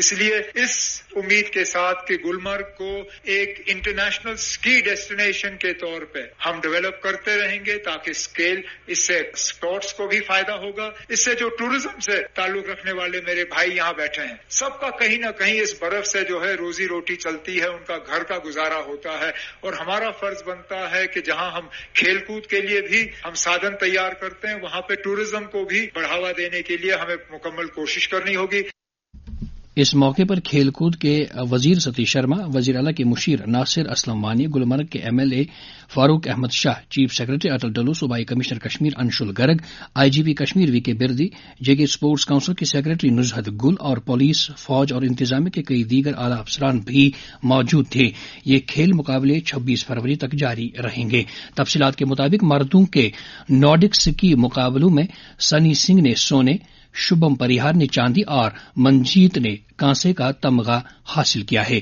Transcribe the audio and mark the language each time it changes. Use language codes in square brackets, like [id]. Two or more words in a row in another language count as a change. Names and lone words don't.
[ur] اس لیے اس امید کے ساتھ کہ گلمرگ کو ایک انٹرنیشنل سکی ڈیسٹینیشن کے طور پہ ہم ڈیولپ کرتے رہیں گے تاکہ اسکیل، اس سے اسپورٹس کو بھی فائدہ ہوگا، اس سے جو ٹورزم سے تعلق رکھنے والے میرے بھائی یہاں بیٹھے ہیں سب کا کہیں نہ کہیں اس برف سے جو ہے روزی روٹی چلتی ہے، ان کا گھر کا گزارا ہوتا ہے، اور ہمارا فرض بنتا ہے کہ جہاں ہم کھیل کود کے لیے بھی ہم سادھن تیار کرتے ہیں وہاں پہ ٹورزم کو بھی بڑھاوا دینے کے لیے ہمیں مکمل کوشش کرنی ہوگی۔ اس موقع پر کھیل کود کے وزیر ستیش شرما، وزیر اعلیٰ کے مشیر ناصر اسلم وانی، گلمرگ کے ایم ایل اے فاروق احمد شاہ، چیف سیکرٹری اٹل ڈلو، صوبائی کمشنر کشمیر انشل گرگ، آئی جی پی کشمیر وی کے بردی، جے کے اسپورٹس کونسل کے سیکرٹری نزہت گل اور پولیس، فوج اور انتظامیہ کے کئی دیگر اعلیٰ افسران بھی موجود تھے۔ یہ کھیل مقابلے 26 فروری تک جاری رہیں گے۔ تفصیلات کے مطابق مردوں کے نارڈک سکی مقابلوں میں سنی سنگھ نے سونے، شبھم پریہار نے چاندی اور منجیت نے کانسے کا تمغہ حاصل کیا ہے۔